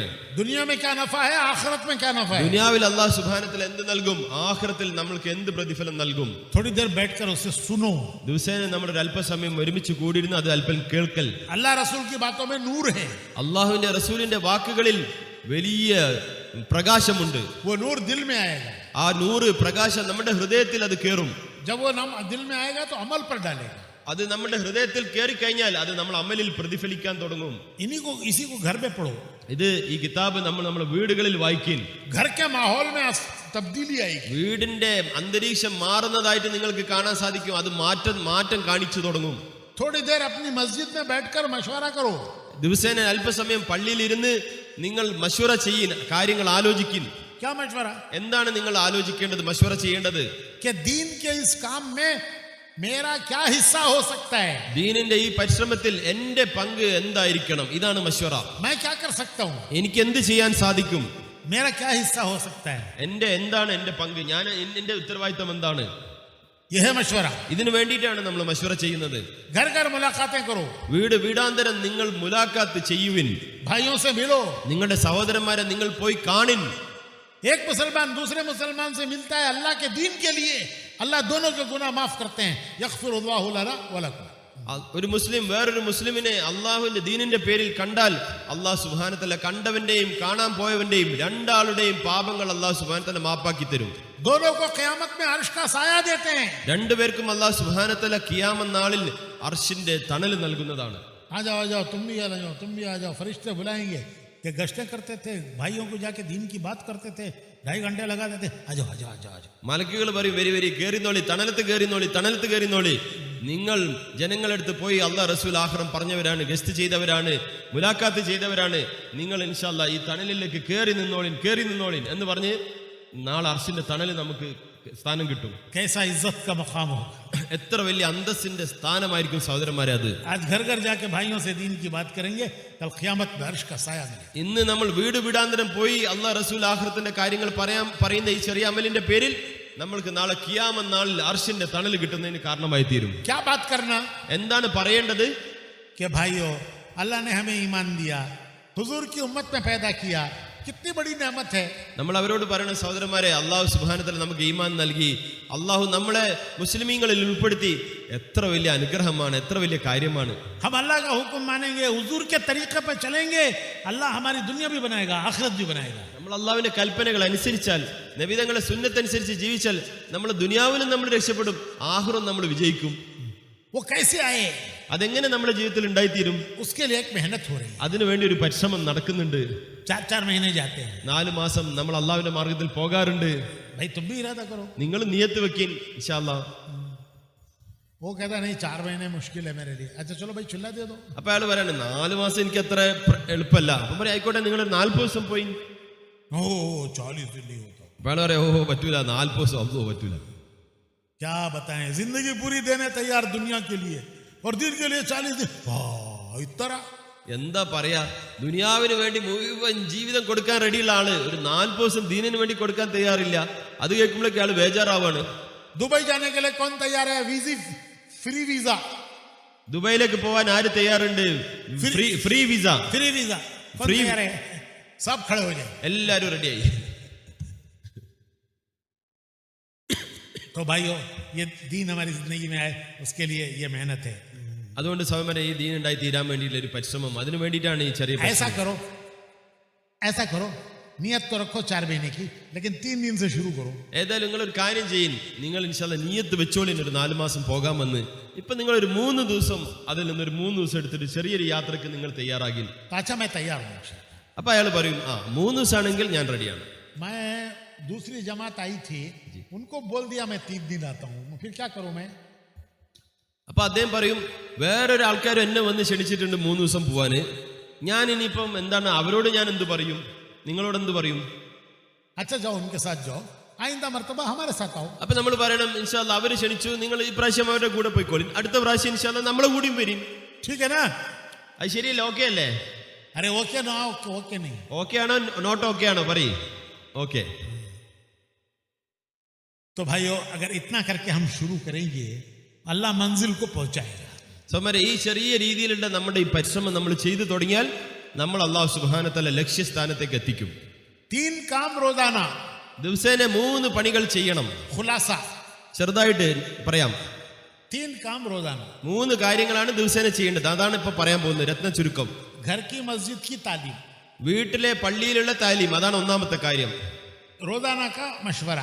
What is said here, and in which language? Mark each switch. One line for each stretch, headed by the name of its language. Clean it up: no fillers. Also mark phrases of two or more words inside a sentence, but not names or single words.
Urdu: دنیا میں کیا نفع ہے، آخرت میں کیا نفع ہے.
Malayalam: ദുനിയാവിൽ
Arabic: الله سبحانه و تعالى
Malayalam: എന്ത് നൽകും, ആഖിറത്തിൽ നമ്മൾക്ക് എന്ത് പ്രതിഫലം നൽകും.
Urdu: تھوڑی دیر بیٹھ کر اسے سنو.
Malayalam: ദിവസേന നമ്മൾ ഒരു അല്പസമയം ഒരുമിച്ച് കൂടിയിരുന്ന് അത് അല്പം കേൾക്കൽ.
Urdu: اللہ رسول کی باتوں میں نور ہے.
Malayalam: അള്ളാഹുവിന്റെ റസൂലിന്റെ വാക്കുകളിൽ വലിയ പ്രകാശമുണ്ട്.
Urdu: وہ نور دل میں آئے گا.
Malayalam: ആ നൂറ് പ്രകാശം നമ്മുടെ ഹൃദയത്തിൽ അത് കേറും.
Urdu: جب وہ نام دل میں آئے گا تو عمل پر ڈالے گا.
Malayalam: അത് നമ്മുടെ ഹൃദയത്തിൽ കയറി കഴിഞ്ഞാൽ അത് നമ്മൾ അമലിൽ പ്രതിഫലിക്കാൻ തുടങ്ങും.
Urdu: اسی کو گھر میں پڑھو.
Malayalam: ഇത് ഈ കിതാബ് നമ്മൾ നമ്മുടെ വീടുകളിൽ വായിക്കും.
Urdu: گھر کے ماحول میں تبدیلی آئے گی.
Malayalam: വീടിന്റെ അന്തരീക്ഷം മാറുന്നതായിട്ട് നിങ്ങൾക്ക് കാണാൻ സാധിക്കും. അത് മാറ്റം കാണിച്ചു തുടങ്ങും.
Urdu: تھوڑی دیر اپنی مسجد میں بیٹھ کر مشورہ کرو.
Malayalam: ദിവസേന അല്പസമയം പള്ളിയിൽ ഇരുന്ന് നിങ്ങൾ മശ്വറ ചെയ്യിൻ, കാര്യങ്ങൾ ആലോചിക്കിൻ.
Urdu: کیا مشورہ?
Malayalam: എന്താണ് നിങ്ങൾ ആലോചിക്കേണ്ടത്, മശ്വറ ചെയ്യേണ്ടത്?
Urdu: کہ دین کے اس کام میں میرا کیا حصہ ہو سکتا ہے,
Malayalam: ദീനിന്റെ ഈ പരിശ്രമത്തിൽ എന്റെ പങ്ക് എന്തായിരിക്കണം, ഇതാണ് മശ്വറ.
Urdu: میں کیا کر سکتا ہوں,
Malayalam: എനിക്ക് എന്ത് ചെയ്യാൻ സാധിക്കും,
Urdu: میرا کیا حصہ ہو سکتا ہے.
Malayalam: എന്താണ് എന്റെ പങ്ക്, എന്റെ ഉത്തരവാദിത്തം എന്താണ്,
Urdu: یہ ہے مشورہ.
Malayalam: ഇതിനു വേണ്ടിയിട്ടാണ് നമ്മൾ മശ്വറ ചെയ്യുന്നത്.
Urdu: گھر گھر ملاقاتیں کرو.
Malayalam: വീടാന്തരം നിങ്ങൾ മുലാഖാത്ത് ചെയ്യുവിൻ.
Urdu: بھائیوں سے ملو.
Malayalam: നിങ്ങളുടെ സഹോദരന്മാരെ നിങ്ങൾ പോയി കാണിൻ.
Urdu: ایک مسلمان دوسرے مسلمان سے ملتا ہے اللہ کے دین کے لیے، اللہ دونوں کے گناہ معاف کرتے ہیں.
Arabic: يغفر الله لنا و لكم.
Malayalam: ഒരു മുസ്ലിം വേറൊരു മുസ്ലിമിനെ അള്ളാഹുവിന്റെ ദീനിന്റെ പേരിൽ കണ്ടാൽ
Arabic: الله سبحانه و تعالى
Malayalam: കണ്ടവന്റെയും കാണാൻ പോയവന്റെയും രണ്ടാളുടെയും പാപങ്ങൾ
Arabic: الله سبحانه و تعالى
Malayalam: മാപ്പാക്കി തരും.
Urdu: دونوں کو قیامت میں عرش کا سایہ دیتے ہیں.
Malayalam: രണ്ടുപേർക്കും
Arabic: الله سبحانه و تعالى
Malayalam: ഖിയാമത്ത് നാളിൽ അർശിന്റെ തണൽ നൽകുന്നതാണ്.
Urdu: آ جاؤ تم بھی آ جاؤ. فرشتے بلائیں گے کہ گشتیں کرتے تھے، بھائیوں کو جا کے دین کی بات کرتے تھے، 2.5 گھنٹے لگا دیتے. آ جاؤ.
Malayalam: മലക്കുകൾ പറയും, വരി കേറിനോളി, തണലത്ത് കേറിനോളി. നിങ്ങൾ ജനങ്ങളെടുത്ത് പോയി അള്ളാഹ് റസൂൽ ആഖിറം പറഞ്ഞവരാണ്, ഗസ്റ്റ് ചെയ്തവരാണ്, മുലാഖാത്ത് ചെയ്തവരാണ്, നിങ്ങൾ
Arabic: إن شاء الله
Malayalam: ഈ തണലിലേക്ക് കേറി നിന്നോളിൻ എന്ന് പറഞ്ഞ് നാളെ അർശിന്റെ തണല് നമുക്ക് സ്ഥാനം കിട്ടും.
Urdu: کیسا عزت کا مقام ہو.
Malayalam: എത്ര വലിയ അന്തസ്സിന്റെ സ്ഥാനമായിരിക്കും സഹോദരന്മാരെ അത്.
Urdu: آج گھر گھر جا کے بھائیوں سے دین کی بات کریں گے، کل ഖിയാമത്ത് میں عرش کا سایہ ملے گا.
Malayalam: ഇന്ന് നമ്മൾ വീടാന്തരം പോയി അള്ളാഹ് റസൂൽ ആഖിറത്തിന്റെ കാര്യങ്ങൾ പറയുന്ന ഈ ചെറിയ അമലിന്റെ പേരിൽ നമ്മൾക്ക് നാളെ ഖിയാമത്ത് നാളിൽ അർശിന്റെ തണൽ കിട്ടുന്നതിന് കാരണമായി തീരും.
Urdu: کیا بات کرنا,
Malayalam: എന്താണ് പറയേണ്ടത്?
Urdu: کہ بھائیو اللہ نے ہمیں ایمان دیا، حضور کی امت میں پیدا کیا، کتنی بڑی نعمت ہے.
Malayalam: നമ്മൾ അവരോട് പറയുന്ന സഹോദരന്മാരെ,
Arabic: الله سبحانه و تعالى
Malayalam: നമുക്ക് ഈമാൻ നൽകി, അള്ളാഹു നമ്മളെ മുസ്ലിമീങ്ങളിൽ ഉൾപ്പെടുത്തി, എത്ര വലിയ അനുഗ്രഹമാണ്, എത്ര വലിയ കാര്യമാണ്.
Urdu: ہم اللہ کا حکم مانیں گے، حضور کے طریقے پر چلیں گے، اللہ ہماری دنیا بھی بنائے گا، آخرت بھی بنائے گا.
Malayalam: നമ്മൾ അള്ളാഹുവിന്റെ കൽപ്പനകൾ അനുസരിച്ചാൽ, നബി തങ്ങളുടെ സുന്നത്തനുസരിച്ച് ജീവിച്ചാൽ നമ്മൾ ദുനിയാവിലും നമ്മൾ രക്ഷപ്പെടും, ആഖിറവും നമ്മൾ വിജയിക്കും.
Urdu: وہ کیسے آئے,
Malayalam: അതെങ്ങനെ നമ്മുടെ ജീവിതത്തിൽ ഉണ്ടായിത്തീരും?
Urdu: اس کے لیے ایک محنت ہو رہی ہے.
Malayalam: അതിനുവേണ്ടി ഒരു പരിശ്രമം നടക്കുന്നുണ്ട്.
Urdu: 4 مہینے جاتے ہیں.
Malayalam: 4 മാസം നമ്മൾ അള്ളാഹുവിന്റെ മാർഗത്തിൽ പോകാറുണ്ട്.
Urdu: بھائی تم بھی ارادہ کرو.
Malayalam: നിങ്ങൾ നിയത്ത് വെക്കിൻ,
Arabic: إن شاء الله.
Urdu: وہ کہتا نہیں 4 مہینے مشکل ہے میرے لیے. اچھا چلو بھائی چلہ دے دو.
Malayalam: അപ്പൊ അയാൾ പറയാണ് 4 മാസം എനിക്ക് അത്ര എളുപ്പമല്ല. അപ്പൊ പറയാം ആയിക്കോട്ടെ, നിങ്ങൾ 40 ദിവസം പോയി.
Urdu: او 40 دن نہیں ہوتا.
Malayalam: അപ്പൊ അയാൾ പറയാം ഓഹോ പറ്റൂല, 40 ദിവസം അല്ലോ പറ്റൂല.
Urdu: کیا بتائیں، زندگی پوری دینے تیار دنیا کے لیے، اور دین کے لیے 40 دن. اتنا
Malayalam: എന്താ പറയാ, ദുനിയാവിന് വേണ്ടി മുഴുവൻ ജീവിതം കൊടുക്കാൻ റെഡിയുള്ള ആള് ഒരു 40 ദിവസം ദീനിന് വേണ്ടി കൊടുക്കാൻ തയ്യാറില്ല. അത് കേൾക്കുമ്പോഴേക്ക് ആള് ബേജാറാവാണ്.
Urdu: دبئی جانے کے لیے کون تیار ہے?
English: Free visa.
Malayalam: ദുബൈയിലേക്ക് പോവാൻ ആര് തയ്യാറുണ്ട്?
English: free visa. free visa कौन Free-
Urdu: تیار ہے؟ سب کھڑے ہو جائے.
Malayalam: എല്ലാരും റെഡിയായി.
Urdu: تو بھائیو، یہ دین ہماری زندگی میں آئے، اس کے لیے یہ محنت ہے.
Malayalam: അതുകൊണ്ട് സഹോദരന്മാരെ, ഈ ദീൻ ഉണ്ടായി തീരാൻ വേണ്ടിയിട്ടുള്ള ഒരു പരിശ്രമം, അതിനു വേണ്ടിയിട്ടാണ് ഈ ചെറിയ
Urdu: ایسا کرو، ایسا کرو، نیت تو رکھو 4 مہینے کی، لیکن 3 دن سے شروع کرو.
Malayalam: ഏതായാലും നിങ്ങൾ ഒരു കാര്യം ചെയ്യും, നിങ്ങൾ ഇൻഷാല്ല നിയത്ത് വെച്ചോളിൻ ഒരു 4 മാസം പോകാമെന്ന്. ഇപ്പൊ നിങ്ങൾ ഒരു 3 ദിവസം, അതിൽ നിന്നൊരു 3 ദിവസം എടുത്തിട്ട് ചെറിയൊരു യാത്രക്ക് നിങ്ങൾ തയ്യാറാകിൽ.
Urdu: تو اچھا میں تیار ہوں.
Malayalam: അപ്പൊ അയാൾ പറയും 3 ദിവസമാണെങ്കിൽ ഞാൻ റെഡിയാണ്.
Urdu: میں دوسری جماعت آئی تھی، ان کو بول دیا میں 3 دن آتا ہوں، پھر کیا کروں میں?
Malayalam: അപ്പൊ അദ്ദേഹം പറയും, വേറൊരു ആൾക്കാർ എന്നെ വന്ന് ക്ഷണിച്ചിട്ടുണ്ട് 3 ദിവസം പോവാന്, ഞാൻ ഇനിയിപ്പം എന്താണ് അവരോട് ഞാൻ എന്ത് പറയും, നിങ്ങളോട് എന്ത് പറയും?
Urdu: اچھا جاؤ، ان کے ساتھ جاؤ، آئندہ مرتبہ ہمارے ساتھ آؤ.
Malayalam: അപ്പൊ നമ്മൾ പറയണം, ഇൻഷാല്ല അവര് ക്ഷണിച്ചു, നിങ്ങൾ ഈ പ്രാവശ്യം അവരുടെ കൂടെ പോയിക്കോളിൻ, അടുത്ത പ്രാവശ്യം ഇൻഷാല്ല നമ്മളെ കൂടിയും വരും.
Urdu: ٹھیک ہے نا?
Malayalam: അത് ശരിയല്ലേ? ഓക്കെ അല്ലേ?
Urdu: ارے اوکے نا، اوکے نہیں.
Malayalam: ഓക്കെ ആണോ
English: not okay
Malayalam: ആണോ? പറയും ഓക്കെ.
Urdu: تو بھائیو، اگر اتنا کر کے ہم شروع کریں گے، اللہ منزل کو پہنچائے گا.
Malayalam: സോമരെ, ഈ ചെറിയ രീതിയിലുള്ള നമ്മുടെ ഈ പരിശ്രമം നമ്മൾ ചെയ്തു തുടങ്ങിയാൽ നമ്മൾ
Arabic: الله سبحانه و تعالى
Malayalam: ലക്ഷ്യസ്ഥാനത്തേക്ക് എത്തിക്കും.
Urdu: 3 کام روزانہ.
Malayalam: ദിവസേന 3 പണികൾ ചെയ്യണം.
Urdu: خلاصہ,
Malayalam: ചെറുതായിട്ട് പറയാം.
Urdu: 3 کام روزانہ.
Malayalam: 3 കാര്യങ്ങളാണ് ദിവസേന ചെയ്യേണ്ടത്. അതാണ് ഇപ്പൊ പറയാൻ പോകുന്നത്, രത്ന ചുരുക്കം.
Urdu: گھر کی مسجد کی تعلیم,
Malayalam: വീട്ടിലെ പള്ളിയിലുള്ള താലീം, അതാണ് ഒന്നാമത്തെ കാര്യം.
Urdu: روزانہ کا مشورہ,